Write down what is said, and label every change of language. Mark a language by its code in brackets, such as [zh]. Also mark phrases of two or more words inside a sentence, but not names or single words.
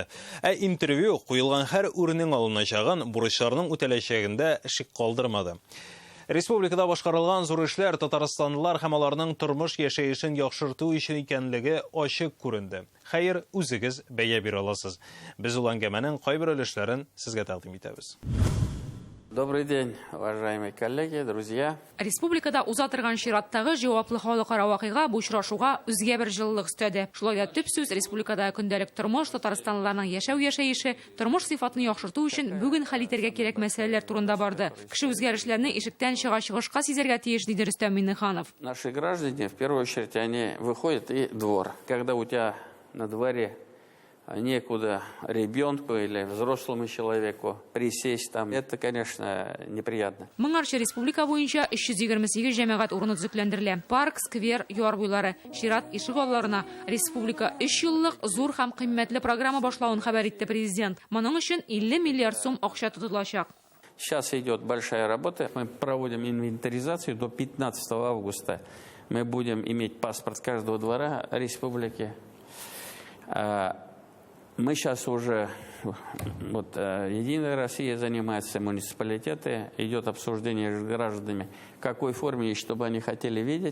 [tt] Интервью куелган һәр үрнең алыначагын, бурычларның үтәләчәгендә шик калдырмады. Республикада башкарылган зур эшләр татарстанлылар һәм аларның тормыш яшәешен яхшырту өчен икәнлеге ачык күренде. Хәер, үзегез бәя бирә аласыз. Без ул әңгәмәнең кайбер өлешләрен сезгә тәкъдим итәбез. [ru] Добрый день, уважаемые коллеги, друзья. [tt] Республикада узатырган чираттагы җаваплы халыкара вакыйга бу очрашуга үзгә бер җылылык өстәде. Шулай да төп сүз республикада көндәлек тормыш, татарстанлыларның яшәү-яшәеше, тормыш сыйфатын яхшырту өчен бүген хәл итәргә кирәк мәсьәләләр турында барды. Кеше үзгәрешләрне ишектән чыгышка сизәргә тиеш, диде Рөстәм Миннеханов. [ru] Наши граждане, в первую очередь, они выходят и двор. Когда у тебя на дворе некуда ребенку или взрослому человеку присесть там, это, конечно, неприятно. [tt] Моңарчы республика буенча 328 җәмәгать урыны төзекләндерелә. Парк, сквер, яр буйлары, чират ишек алларына республика 3 еллык зур һәм кыйммәтле программа башлауын хәбәр итте президент. Моның өчен 50 миллиард сум акча тотылачак. [ru] Сейчас идет большая работа. Мы проводим инвентаризацию до 15 августа. Мы будем иметь паспорт каждого двора республики. Мы сейчас уже, Единая Россия занимается, муниципалитеты, идет обсуждение с гражданами, в какой форме и что бы они хотели видеть.